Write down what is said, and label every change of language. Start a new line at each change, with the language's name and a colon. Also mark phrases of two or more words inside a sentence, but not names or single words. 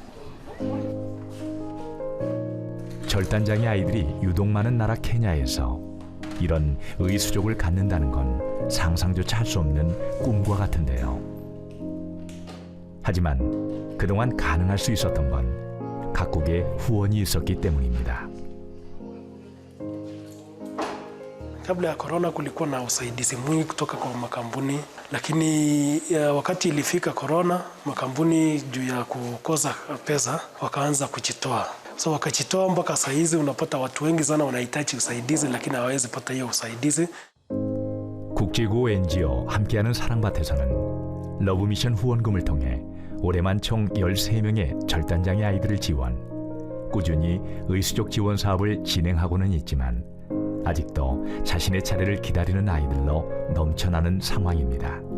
Korean: 절단장애 아이들이 유독 많은 나라 케냐에서 이런 의수족을 갖는다는 건 상상조차 할 수 없는 꿈과 같은데요. 하지만 그동안 가능할 수 있었던 건 각국의 후원이 있었기 때문입니다.
Swahili: Kabla ya korona kulikuwa na usaidizi mwingi kutoka kwa makampuni, lakini wakati ilifika korona, makampuni juu ya kukosa pesa wakaanza kujitoa. So wakajitoa mpaka saa hizi unapata watu wengi sana wanahitaji usaidizi lakini hawawezi pata hiyo usaidizi.
Korean: 국제구호 NGO 함께하는 사랑밭에서는 러브미션 후원금을 통해 올해만 총 13명의 절단장애 아이들을 지원, 꾸준히 의수족 지원 사업을 진행하고는 있지만 아직도 자신의 차례를 기다리는 아이들로 넘쳐나는 상황입니다.